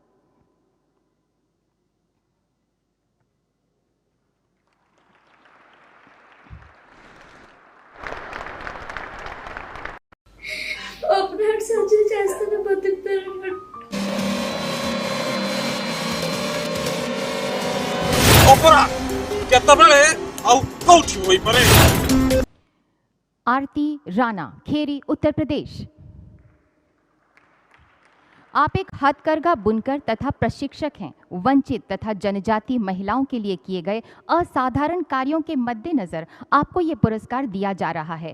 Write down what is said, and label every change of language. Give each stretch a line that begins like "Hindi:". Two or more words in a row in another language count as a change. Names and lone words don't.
English: operate surgery
Telugu: చేస్తేనే బతుకుతారు. Opera,
Odia: କେତେବେଳେ ଆଉ କୋଉଠି ହୋଇପାରେ?
Hindi: आरती राणा, खेरी, उत्तर प्रदेश। आप एक हथकरघा बुनकर तथा प्रशिक्षक हैं। वंचित तथा जनजातीय महिलाओं के लिए किए गए असाधारण कार्यों के मद्देनजर आपको ये पुरस्कार दिया जा रहा है।